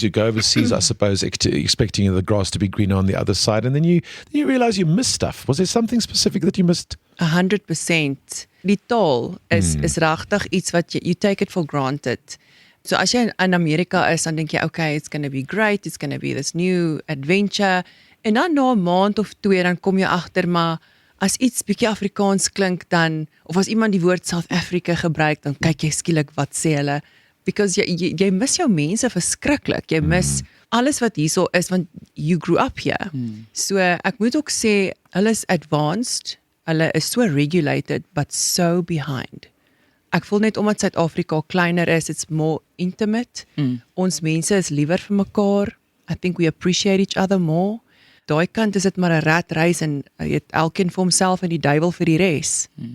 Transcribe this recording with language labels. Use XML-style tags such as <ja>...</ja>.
<en>You go overseas, I suppose, expecting the grass to be greener on the other side, and then you realize you miss stuff. Was there something specific that you missed?</en> <af>100%. Die taal is regtig iets wat</af> <en>you take it for granted.</en> <af>So as jy in Amerika is, dan dink jy,</af> <en>okay, it's going to be great, it's going to be this new adventure.</en> <af>En dan na 'n maand of 2, dan kom jy agter, maar as iets bietjie Afrikaans klink dan, of as iemand die woord South Africa gebruik, dan kyk jy skielik wat sê hulle. Because jy mis jou mense verskriklik. Jy mis alles wat hierso is, want</af> <en>you grew up here.</en> <af>So ek moet ook sê, hulle is advanced, hulle is so regulated,</af> <en>but so behind.</en> <af>Ek voel net omdat Suid-Afrika kleiner is,</af> <en>it's more intimate.</en> <af>Ons mense is liewer vir mekaar.</af> <en>I think we appreciate each other more.</en> <af>Daai kant is dit maar 'n rat race en jy het elkeen vir homself en die duiwel vir die res.</af>